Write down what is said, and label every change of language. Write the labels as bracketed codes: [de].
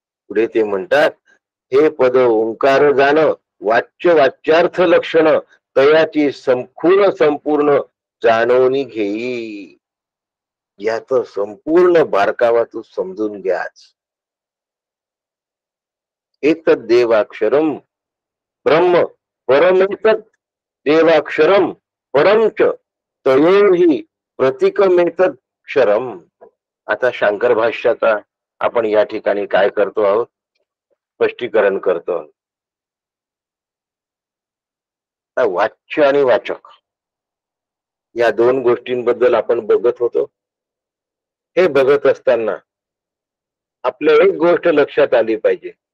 [mr] पुढे ते म्हणतात हे पद ओंकार जाण वाच्य वाच्यार्थ लक्षण तयाची संपूर्ण संपूर्ण जाणवणी घेई. याच संपूर्ण बारकावा तू समजून घ्याच. [sa] एतद् देवाक्षरम ब्रह्म परमेतत् देवाक्षरम परमच तयोही प्रतीकमेतत् क्षरम. [mr] आता शंकर भाष्याचा आपण या ठिकाणी काय करतो आहोत स्पष्टीकरण करतो. वाच्य आणि वाचक या दोन गोष्टींबद्दल आपण बघत होतो. हे बघत असताना आपल्या एक गोष्ट लक्षात आली पाहिजे.